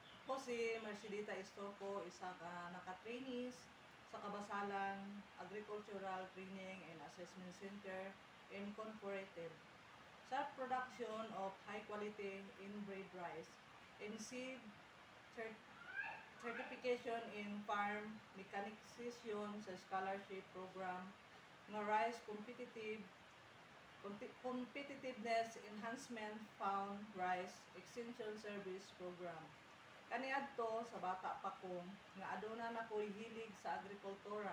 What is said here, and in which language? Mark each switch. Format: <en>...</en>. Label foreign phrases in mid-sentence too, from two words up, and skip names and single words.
<ceb>Ako si Mercedita Estoco, isa ka naka-trainees sa Kabasalan Agricultural Training and Assessment Center Incorporated sa</ceb> <en>production of high-quality inbred rice and seed certification in farm mechanization</en> <ceb>sa</ceb> <en>scholarship program</en> <ceb>ng Rice Competitiveness Enhancement Fund Rice Extension Service Program. Kaniadto sa bata pa ko nga aduna na ko'y hilig sa agrikultura.</ceb>